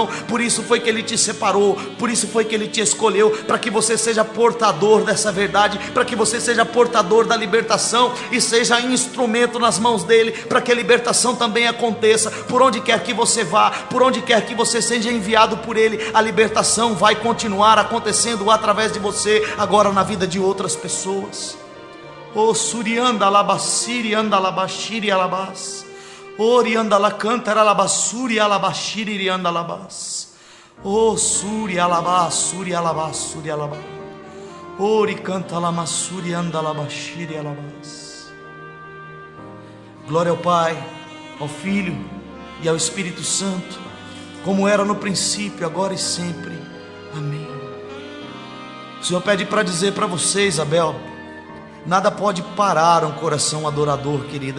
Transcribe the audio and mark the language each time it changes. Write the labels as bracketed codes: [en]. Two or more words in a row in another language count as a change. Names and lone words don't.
[pt] Por isso foi que Ele te separou, por isso foi que Ele te escolheu, para que você seja portador dessa verdade, para que você seja portador da libertação e seja instrumento nas mãos dEle, para que a libertação também aconteça. Por onde quer que você vá, por onde quer que você seja enviado por Ele, a libertação vai continuar acontecendo através de você, agora na vida de outras pessoas. Oh, surianda alabaciri anda alabashiri alabas, orianda la cantara alabassuri alabashiri anda alabas, oh suri alabas, suri alabas, suri alabas, ori canta la massuri anda alabashiri alabas. Glória ao Pai, ao Filho e ao Espírito Santo, como era no princípio, agora e sempre. Amém. O Senhor pede para dizer para você, Isabel: nada pode parar um coração adorador, querida.